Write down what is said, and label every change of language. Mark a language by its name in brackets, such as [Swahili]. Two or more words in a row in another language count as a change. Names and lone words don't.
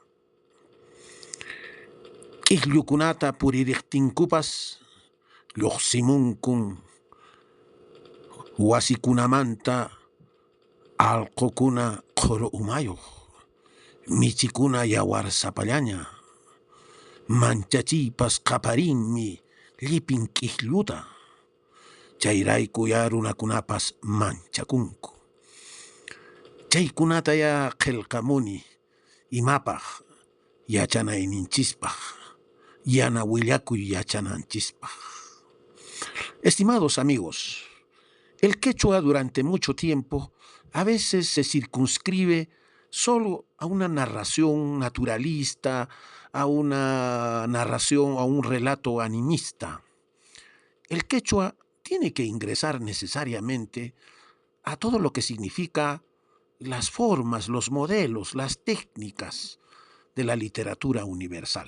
[Quechua] Q'illukunata puririqtinkupas lluqsimunkun wasikunamanta allqukuna qhuru umayuq, michikuna yawar sapallaña, manchachiypas qaparinmi llipin q'illuta. Chayrayku ya runakunapas manchakunku. Chaykunata ya qillqamuni imapaq yachanayninchispaq, yana willakuy yachananchispaq. [Spanish] Estimados amigos, el quechua durante mucho tiempo a veces se circunscribe solo a una narración naturalista, a una narración, a un relato animista. El quechua tiene que ingresar necesariamente a todo lo que significa las formas, los modelos, las técnicas de la literatura universal.